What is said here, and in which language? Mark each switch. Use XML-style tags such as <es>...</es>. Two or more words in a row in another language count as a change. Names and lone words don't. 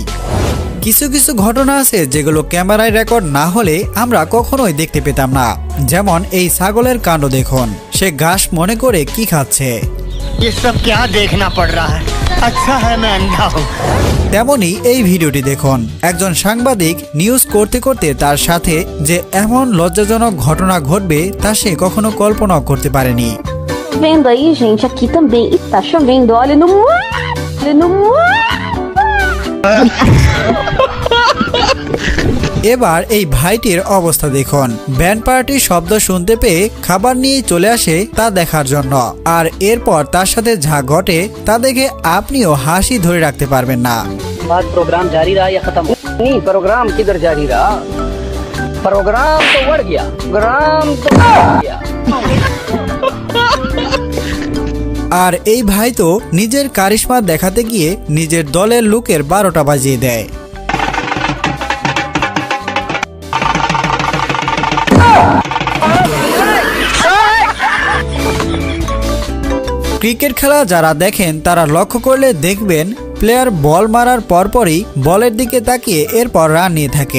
<bn>কিছু কিছু ঘটনা আছে যেগুলো ক্যামেরায় রেকর্ড না হলে আমরা কখনোই দেখতে পেতাম না, যেমন এই ছাগলের কাণ্ড দেখুন, সে ঘাস মনে করে কি খাচ্ছে। তেমনি এই ভিডিওটি দেখুন, একজন সাংবাদিক নিউজ করতে করতে তার সাথে যে এমন লজ্জাজনক ঘটনা ঘটবে তা সে কখনো কল্পনা করতে পারেনি।</bn> <pt>Vendo aí, gente, aqui também. E tá chovendo, olha no mar. Olha no mar.</pt> <bn>এবার এই ভাইটির অবস্থা দেখুন, ব্যান্ড পার্টির শব্দ শুনতে পেয়ে খাবার নিয়ে চলে আসে তা দেখার জন্য। আর এরপর তার সাথে যা ঘটে তা দেখে আপনিও হাসি ধরে রাখতে পারবেন না।</bn> <hi>आज प्रोग्राम जारी रहा या खत्म? नहीं, प्रोग्राम किधर जारी रहा, प्रोग्राम तो बढ़ गया, प्रोग्राम तो बढ़ गया।</hi> <bn>আর এই ভাই তো নিজের কারিশমা দেখাতে গিয়ে নিজের দলের লোকের 12টা বাজিয়ে দেয়। ক্রিকেট খেলা যারা দেখেন তারা লক্ষ্য করলে দেখবেন প্লেয়ার বল মারার পরপরই বলের দিকে তাকিয়ে এরপর রান নিয়ে থাকে।</bn>